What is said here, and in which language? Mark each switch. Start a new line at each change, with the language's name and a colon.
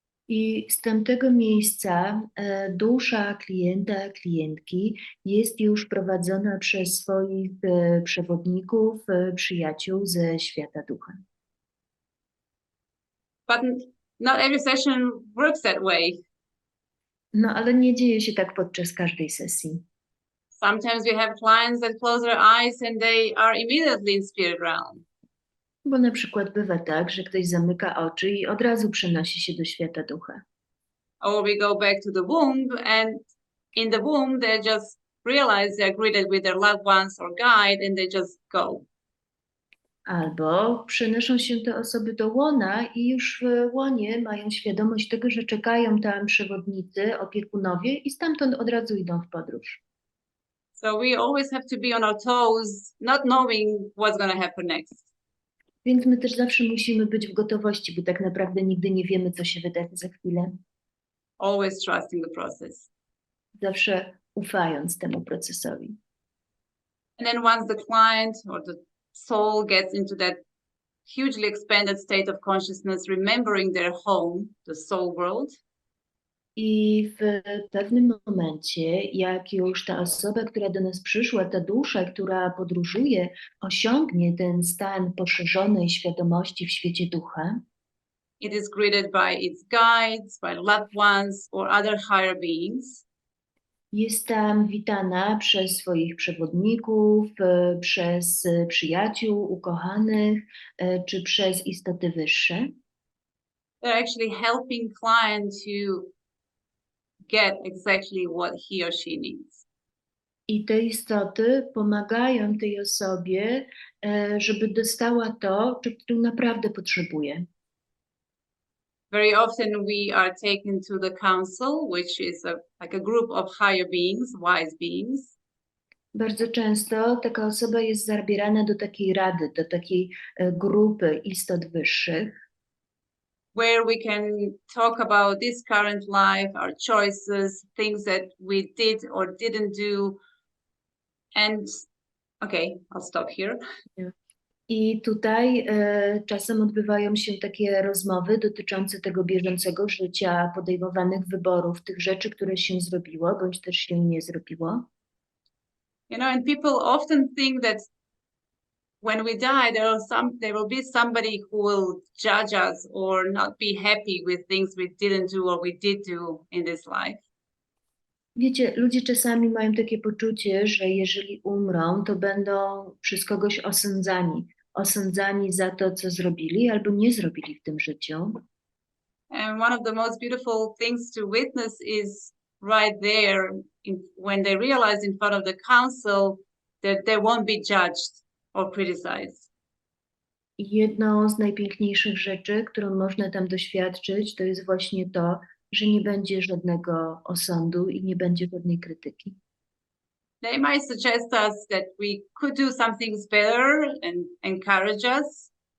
Polish: I z tamtego miejsca dusza klienta, klientki jest już prowadzona przez swoich przewodników, przyjaciół ze świata ducha.
English: But not every session works that way.
Polish: No ale nie dzieje się tak podczas każdej sesji.
English: Sometimes we have clients that close their eyes and they are immediately in spirit realm.
Polish: Bo na przykład bywa tak, że ktoś zamyka oczy i od razu przenosi się do świata ducha.
English: Or we go back to the womb, and in the womb they just realize they're greeted with their loved ones or guide, and they just go.
Polish: Albo przenoszą się te osoby do łona i już w łonie mają świadomość tego, że czekają tam przewodnicy, opiekunowie i stamtąd od razu idą w podróż.
English: So we always have to be on our toes, not knowing what's going to happen next.
Polish: Więc my też zawsze musimy być w gotowości, bo tak naprawdę nigdy nie wiemy, co się wydarzy za chwilę.
English: Always trusting the process.
Polish: Zawsze ufając temu procesowi.
English: And then once the client or the soul gets into that hugely expanded state of consciousness, remembering their home, the soul world,
Polish: I w pewnym momencie, jak już ta osoba, która do nas przyszła, ta dusza, która podróżuje, osiągnie ten stan poszerzonej świadomości w świecie ducha,
English: it is greeted by its guides, by loved ones, or other higher beings.
Polish: jest tam witana przez swoich przewodników, przez przyjaciół, ukochanych, czy przez istoty wyższe.
English: They're actually helping client to get exactly what he or she needs.
Polish: I te istoty pomagają tej osobie, żeby dostała to, czego naprawdę potrzebuje.
English: Very often we are taken to the council, which is like a group of higher beings, wise beings.
Polish: Bardzo często taka osoba jest zabierana do takiej rady, do takiej grupy istot wyższych,
English: where we can talk about this current life, our choices, things that we did or didn't do. And okay, I'll stop here.
Polish: I tutaj czasem odbywają się takie rozmowy dotyczące tego bieżącego życia, podejmowanych wyborów, tych rzeczy, które się zrobiło, bądź też się nie zrobiło.
English: You know, and people often think that when we die, there will be somebody who will judge us or not be happy with things we didn't do or we did do in this life.
Polish: Wiecie, ludzie czasami mają takie poczucie, że jeżeli umrą, to będą przez kogoś osądzani. Osądzani za to, co zrobili albo nie zrobili w tym życiu.
English: And one of the most beautiful things to witness is right there when they realize in front of the council that they won't be judged or criticized.
Polish: I jedną z najpiękniejszych rzeczy, którą można tam doświadczyć, to jest właśnie to, że nie będzie żadnego osądu i nie będzie żadnej krytyki.
English: They might suggest us that we could do some things better and encourage us.